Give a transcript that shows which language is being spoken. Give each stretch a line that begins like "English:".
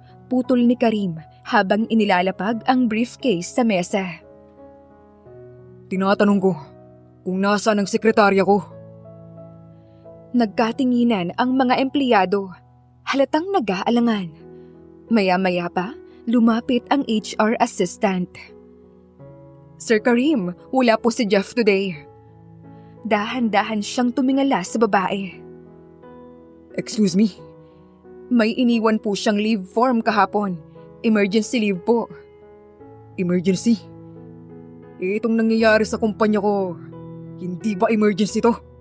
Filipino: Putol ni Karim habang inilalapag ang briefcase sa mesa. Tinatanong ko kung nasaan ang sekretarya ko. Nagkatinginan ang mga empleyado, halatang nag-aalangan. Maya-maya pa, lumapit ang HR assistant. Sir Karim, wala po si Jeff
English: today.
Filipino: Dahan-dahan siyang tumingala sa babae.
English: Excuse me?
Filipino: May iniwan po siyang leave form kahapon. Emergency leave po. Emergency? Itong nangyayari sa kumpanya ko, hindi ba emergency to?